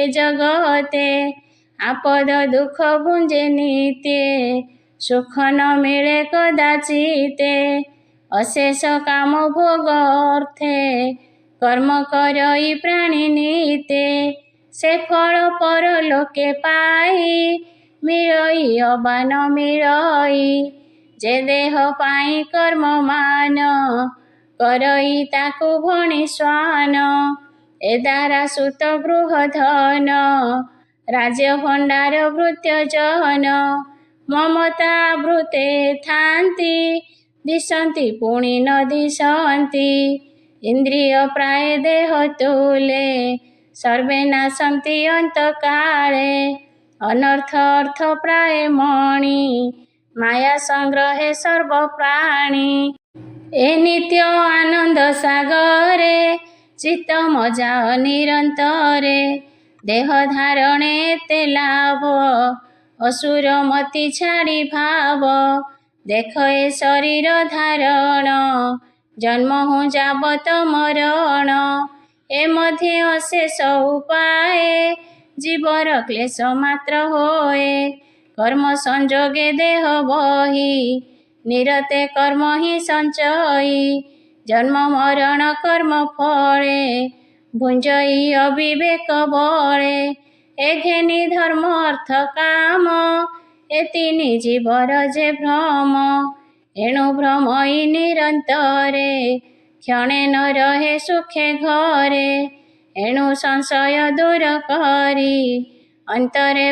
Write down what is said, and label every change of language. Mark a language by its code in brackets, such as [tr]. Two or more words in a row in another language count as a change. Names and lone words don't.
[or] ଜଗତେ, ଆପଦ ଦୁଃଖ ଭୁଞ୍ଜେ ନିତ୍ୟେ, ସୁଖ ନ ମେଳେ କଦାଚିତେ, ଅଶେଷ କାମ ଭୋଗ ଅର୍ଥେ, କର୍ମ କରଇ ପ୍ରାଣୀ ନିତେ, ସେ ଫଳ ପରଲୋକେ ପାଇ, ମିଳଇ ଅବା ନ ମିଳଇ, ଯେ ଦେହ ପାଇ କର୍ମ ମାନ, କରଇ ତାକୁ ଭଣି ଶ୍ୱାନ, ଏ ଦାରା ସୁତ ଗୃହ ଧନ, ରାଜ୍ୟ ଭଣ୍ଡାର ଭୃତ୍ୟ ଜନ, ମମତା ଭୃତେ ଥାନ୍ତି, ଦିଶନ୍ତି ପୁଣି ନ ଦିଶନ୍ତି ଇନ୍ଦ୍ରିୟପ୍ରାୟ ଦେହତୁଲେ ସର୍ବେ ନାଶନ୍ତି ଅନ୍ତକାଳେ ଅନର୍ଥ ଅର୍ଥପ୍ରାୟ ମଣି ମାୟା ସଂଗ୍ରହେ ସର୍ବପ୍ରାଣୀ ଏ ନିତ୍ୟ ଆନନ୍ଦ ସାଗରେ ଚିତ୍ତ ମଜା ନିରନ୍ତରେ ଦେହ ଧାରଣେ ତେ ଲାଭ ଅସୁର ମତି ଛାଡ଼ି ଭାବ ଦେଖ ଏ ଶରୀର ଧାରଣ ଜନ୍ମ ହୁଁ ଯାବତ ମରଣ ଏ ମଧ୍ୟ ଅଶେଷ ଉପାୟ ଜୀବର କ୍ଳେଶ ମାତ୍ର ହୋଏ କର୍ମ ସଂଯୋଗେ ଦେହ ବହି ନିରତେ କର୍ମ ହିଁ ସଞ୍ଚୟି ଜନ୍ମ ମରଣ କର୍ମ ଫଳେ ଭୁଞ୍ଜଇ ଅବିବେକ ବଳେ ଏ ଘେନି ଧର୍ମ ଅର୍ଥ କାମ ଏ ତିନି ଜୀବର ଯେ ଭ୍ରମ ଏଣୁ ଭ୍ରମଇ ନିରନ୍ତରେ କ୍ଷଣେ ନ ରହେ ସୁଖେ ଘରେ ଏଣୁ ସଂଶୟ ଦୂର କରି ଅନ୍ତରେ